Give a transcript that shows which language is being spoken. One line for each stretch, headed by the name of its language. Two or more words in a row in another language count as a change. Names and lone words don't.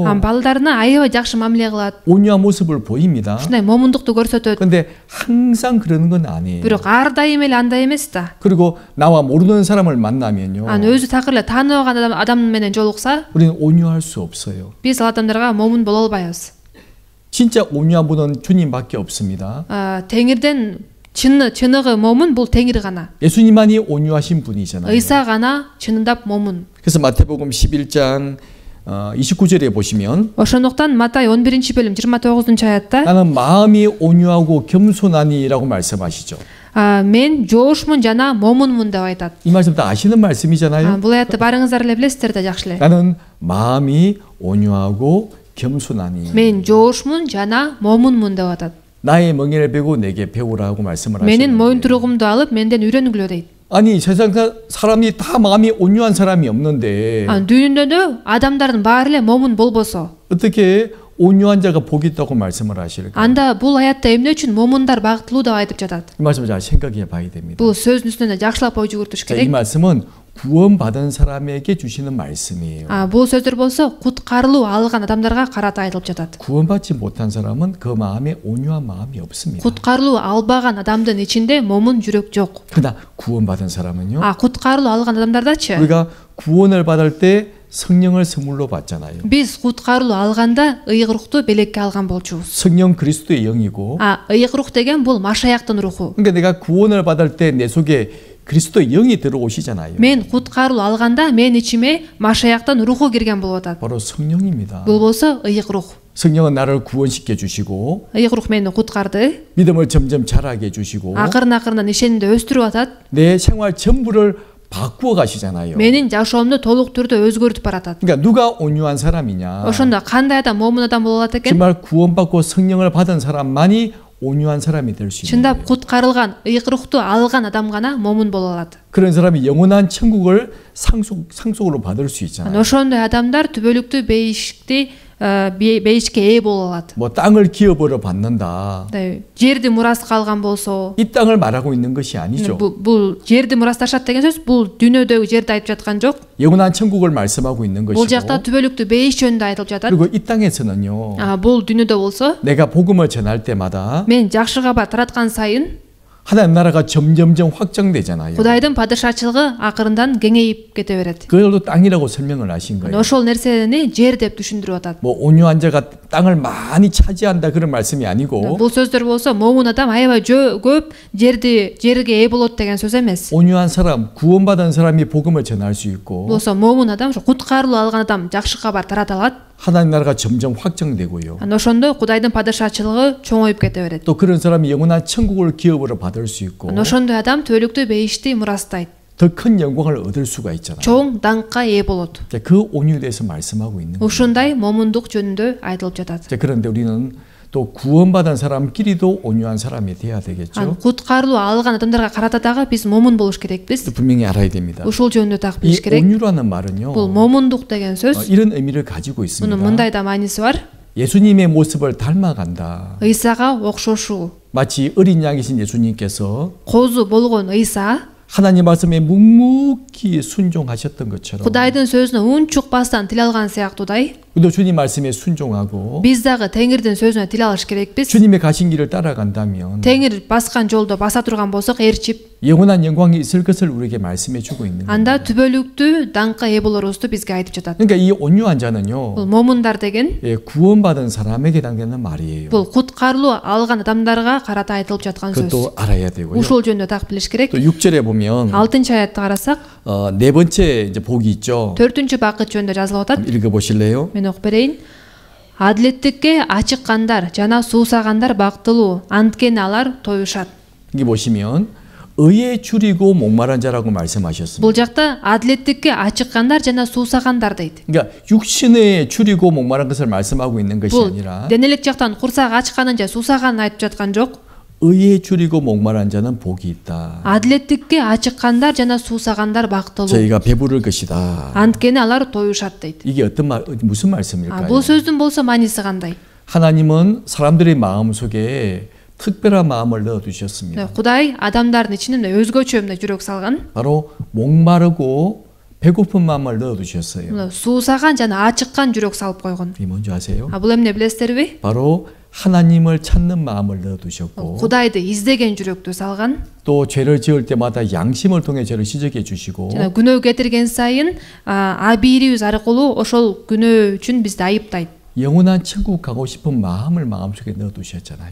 Kyrgyz: Балдарына аябай жакшы мамиле кылат.
Korean: 온유한 모습을 보입니다.
Kyrgyz: ушундай момундукту көрсөтөт.
Korean: 근데 항상 그러는 건 아니에요.
Kyrgyz: Бирок ар дайым эле андай эмес да.
Korean: 그리고 나와 모르는 사람을 만나면요,
Kyrgyz: өзү такыр эле тааныбаган адам менен жолукса,
Korean: 우리는 온유할 수 없어요.
Kyrgyz: биз ал адамдарга момун боло албайбыз.
Korean: 진짜 온유한 분은 주님밖에 없습니다.
Kyrgyz: Теңирден чыныгы момун бул Теңир гана.
Korean: 예수님만이 온유하신 분이잖아요.
Kyrgyz: Ыйса гана чынындап момун.
Korean: 그래서 마태복음 11장 29절에 보시면
Kyrgyz: Ошондуктан Матай 11-бөлүм 29-чу аятта
Korean: 나는 마음이 온유하고 겸손하니라고 말씀하시죠.
Kyrgyz: мен жоошмун жана момунмун деп айтат.
Korean: 이 말씀 다 아시는 말씀이잖아요.
Kyrgyz: Бул аятты барыңыздар эле билесиздер да жакшы эле.
Korean: 나는 마음이 온유하고 겸손하니.
Kyrgyz: Мен жоошмун жана момунмун деп атат.
Korean: 나의 멍에를 베고 내게 배우라고 말씀을
Kyrgyz: Менин
Korean: 하시는데.
Kyrgyz: моюн туругумду алып менден үйрөнгүлө дейт.
Korean: 아니 세상 사람이 다 마음이 온유한 사람이 없는데
Kyrgyz: дүйнөдө адамдардын баары эле момун болбосо,
Korean: 어떻게 온유한 자가 복이 있다고 말씀을 하실까?
Kyrgyz: анда бул аятта эмне үчүн момундар бактылуу деп айтып жатат?
Korean: 이 말씀을 잘 생각해 봐야 됩니다.
Kyrgyz: Бул сөздүн үстүнө жакшылап ой жүгүртүш
Korean: 자, 이
Kyrgyz: керек.
Korean: 말씀은 구원받은 사람에게 주시는 말씀이에요.
Kyrgyz: Бул сөздөр болсо куткарылуу алган адамдарга карата айтылып жатат.
Korean: 구원받지 못한 사람은 그 마음에 온유한 마음이 없습니다.
Kyrgyz: Куткарылуу албаган адамдын ичинде момун жүрөк жок.
Korean: 그러나 구원받은 사람은요.
Kyrgyz: Куткарылуу алган адамдардачы
Korean: 우리가 구원을 받을 때 성령을 선물로 받잖아요.
Kyrgyz: биз куткарылуу алганда ыйык рухту белекке алган болчубуз.
Korean: 성령 그리스도의 영이고.
Kyrgyz: ыйык рух деген бул Машаяктын руху.
Korean: 그러니까 내가 구원을 받을 때 내 속에 그리스도의 영이 들어오시잖아요.
Kyrgyz: Мен куткарылуу алганда мен ичиме Машаяктын руху кирген болуп атат.
Korean: 바로 성령입니다.
Kyrgyz: Бул болсо ыйык рух.
Korean: 성령은 나를 구원시켜 주시고
Kyrgyz: ыйык рух мени куткарды.
Korean: 믿음을 점점 자라게 해주시고
Kyrgyz: Акырын ишенимди өстүрүп атат.
Korean: 내 생활 전부를 바꾸어 가시잖아요.
Kyrgyz: Менин жашоомду толук түрдө өзгөртүп баратат.
Korean: 그러니까 누가 온유한 사람이냐?
Kyrgyz: ошондо кандай адам момун адам боло алат экен?
Korean: 정말 구원받고 성령을 받은 사람만이 온유한 사람이 될 수 있는
Kyrgyz: чындап
Korean: 거예요.
Kyrgyz: куткарылган ыйык-рухту алган адам гана момун боло алат.
Korean: 그런 사람이 영원한 천국을 상속으로 받을 수 있잖아요.
Kyrgyz: ошондой адамдар түбөлүктүү бейишке ээ боло алат.
Korean: 뭐 땅을 기업으로 받는다.
Kyrgyz: жерди мураска алган болсо,
Korean: 이 땅을 말하고 있는 것이 아니죠.
Kyrgyz: бул жерди мурасташат деген сөз бул дүйнөдөгү жерди айтып жаткан жок.
Korean: 영원한 천국을 말씀하고 있는
Kyrgyz: бул
Korean: 것이고.
Kyrgyz: жакта түбөлүктүү бейиш жөнүндө айтылып жатат.
Korean: 그리고 이 땅에서는요.
Kyrgyz: бул дүйнөдө болсо,
Korean: 내가 복음을 전할 때마다
Kyrgyz: мен жакшы кабар тараткан сайын
Korean: 하나님 나라가 점점점 확장되잖아요.
Kyrgyz: Кудайдын падышачылыгы акырындан кеңейип кете берет.
Korean: 그걸로 땅이라고 설명을 하신 거예요.
Kyrgyz: ошол нерсени жер деп түшүндүрүп атат.
Korean: 뭐 온유한 자가 땅을 많이 차지한다 그런 말씀이 아니고.
Kyrgyz: бул сөздөр болсо момун адам аябай көп жерге ээ болот деген сөз эмес.
Korean: 온유한 사람, 구원받은 사람이 복음을 전할 수 있고.
Kyrgyz: болсо момун адам, куткарылуу алган адам жакшы кабар тарата алат.
Korean: 하나님 나라가 점점 확장되고요.
Kyrgyz: ошондо Кудайдын падышачылыгы чоңоюп кете берет.
Korean: 또 그런 사람이 영원한 천국을 기업으로 받을 수 있고.
Kyrgyz: ошондой адам түбөлүктүү бейишти мурастайт.
Korean: 더 큰 영광을 얻을 수가 있잖아요.
Kyrgyz: чоң даңкка ээ болот.
Korean: 그 온유에 대해서 말씀하고 있는 거예요.
Kyrgyz: ушундай момундук жөнүндө айтылып жатат.
Korean: 그런데 우리는 또 구원받은 사람끼리도 온유한 사람이 돼야 되겠죠.
Kyrgyz: куткарылуу алган адамдарга карата дагы биз момун болуш керекпиз.
Korean: 분명히 알아야 됩니다.
Kyrgyz: ушул жөнүндө так билиш
Korean: 이
Kyrgyz: керек.
Korean: 온유라는 말은요.
Kyrgyz: бул момундук деген сөз
Korean: 이런 의미를 가지고 있습니다.
Kyrgyz: мунун мындай да мааниси бар.
Korean: 예수님의 모습을 닮아간다.
Kyrgyz: ыйсага окшошуу.
Korean: 마치 어린 양이신 예수님께서
Kyrgyz: козу болгон ыйса
Korean: 하나님 말씀에 묵묵히 순종하셨던 것처럼
Kyrgyz: Кудайдын сөзүнө унчукпастан тил алган сыяктуудай
Korean: 우리도 주님 말씀에 순종하고
Kyrgyz: биз дагы Теңирдин сөзүнө тил алыш керекпиз.
Korean: 주님의 가신 길을 따라간다면
Kyrgyz: Теңир баскан жолдо баса турган болсок ээрчип
Korean: 영원한 영광이 있을 것을 우리에게 말씀해 주고 있는 거예요.
Kyrgyz: анда түбөлүктүү даңкка ээ болорубузду бизге айтып жатат.
Korean: 그러니까 이 온유한 자는요.
Kyrgyz: бул момундар деген
Korean: 구원받은 사람에게 해당되는 말이에요.
Kyrgyz: бул куткарылуу алган адамдарга карата айтылып жаткан сөз.
Korean: 그것도 알아야 되고요.
Kyrgyz: ушул жөнүндө так билиш керек.
Korean: 또 6절에 보면
Kyrgyz: 6-ынчы аятты карасак
Korean: 네 번째 이제 복이 있죠.
Kyrgyz: 4-түнчү бакыт жөнүндө жазылып атат.
Korean: 읽어 보실래요?
Kyrgyz: Мен окуп берейин. Адилеттикке ачыккандар жана суусагандар бактылуу, анткени алар тоюшат.
Korean: 여기 보시면 의에 줄이고 목마른 자라고 말씀하셨습니다.
Kyrgyz: бул жакта адилеттикке ачыккандар жана суусагандар дейт.
Korean: 그러니까 육신에 줄이고 목마른 것을 말씀하고 있는 것이
Kyrgyz: бул
Korean: 아니라
Kyrgyz: денелик жактан курсак ачканын же суусаганын айтып жаткан жок.
Korean: 의에 줄이고 목마른 자는 복이 있다.
Kyrgyz: адилеттикке ачыккандар жана суусагандар бактылуу,
Korean: 저희가 배부를 것이다.
Kyrgyz: анткени алар тоюшат дейт.
Korean: 이게 무슨 말씀일까요?
Kyrgyz: бул сөздүн болсо мааниси кандай?
Korean: 하나님은 사람들의 마음 속에 특별한 마음을 넣어 두셨습니다.
Kyrgyz: Кудай адамдардын ичине өзгөчө жүрөк салган.
Korean: 바로 목마르고 배고픈 마음을 넣어 두셨어요.
Kyrgyz: суусаган жана ачыккан жүрөк салып койгон.
Korean: 이 뭔지 아세요?
Kyrgyz: бул эмне билесиздерби?
Korean: 바로 하나님을 찾는 마음을 넣어 두셨고
Kyrgyz: Кудайды издеген жүрөктү салган.
Korean: 또 죄를 지을 때마다 양심을 통해 죄를 지적해 주시고
Kyrgyz: жана күнөө кетирген сайын абийирибиз аркылуу ошол күнөө үчүн бизди айыптайт.
Korean: 영원한 천국 가고 싶은 마음을 마음속에 넣어 두셨잖아요.